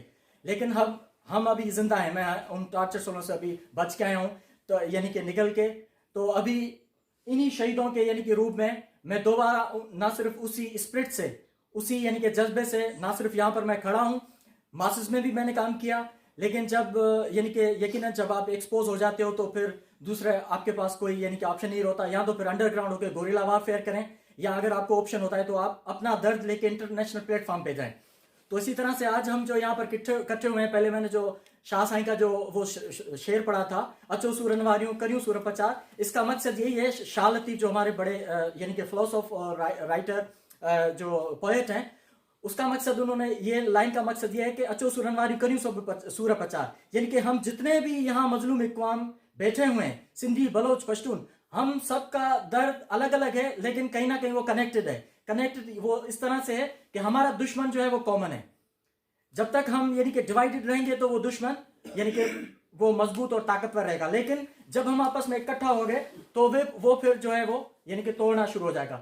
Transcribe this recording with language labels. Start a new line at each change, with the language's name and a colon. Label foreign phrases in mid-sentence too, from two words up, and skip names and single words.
Urdu: لیکن ہم ابھی زندہ ہیں، میں ان
English: torture cells
Urdu: سے ابھی بچ کے آیا ہوں، تو یعنی کہ نکل کے، تو ابھی انہی شہیدوں کے یعنی کہ روپ میں میں دوبارہ نہ صرف اسی اسپرٹ سے، اسی یعنی کہ جذبے سے نہ صرف یہاں پر میں کھڑا ہوں، ماسز میں بھی میں نے کام کیا، لیکن جب یعنی کہ یقیناً جب آپ ایکسپوز ہو جاتے ہو تو پھر دوسرے آپ کے پاس کوئی یعنی کہ آپشن نہیں ہوتا، یا تو پھر انڈرگراؤنڈ ہو کر
English: guerrilla warfare
Urdu: کریں، یا اگر آپ کو آپشن ہوتا ہے تو آپ اپنا درد لے کے
English: international platform
Urdu: پہ جائیں. تو اسی طرح سے آج ہم جو یہاں پر اکٹھے ہوئے ہیں، پہلے میں نے جو شاہ سائیں کا جو وہ شعر پڑھا تھا,
Sindhi: अचो सूरन वारियों करियों सूर प्रचार,
Urdu: اس کا مقصد یہی ہے. شاہ لطیف جو ہمارے بڑے یعنی کہ فلاسفر اور رائٹر جو پوئٹ ہیں، اس کا مقصد، انہوں نے یہ لائن کا مقصد یہ ہے کہ
Sindhi: अचो सूरन वारियों करियों सूर प्रचार,
Urdu: یعنی کہ ہم جتنے بھی یہاں مظلوم اقوام بیٹھے ہوئے ہیں، سندھی، بلوچ، پشتون، ہم سب کا درد الگ الگ ہے، لیکن کہیں نہ کہیں وہ کنیکٹڈ ہے. کنیکٹڈ وہ اس طرح سے ہے کہ ہمارا دشمن جو ہے وہ کامن ہے. جب تک ہم یعنی کہ ڈیوائیڈڈ رہیں گے تو وہ دشمن یعنی کہ وہ مضبوط اور طاقتور رہے گا، لیکن جب ہم آپس میں اکٹھا ہو گئے تو وہ پھر جو ہے وہ یعنی کہ ٹوٹنا شروع ہو جائے گا.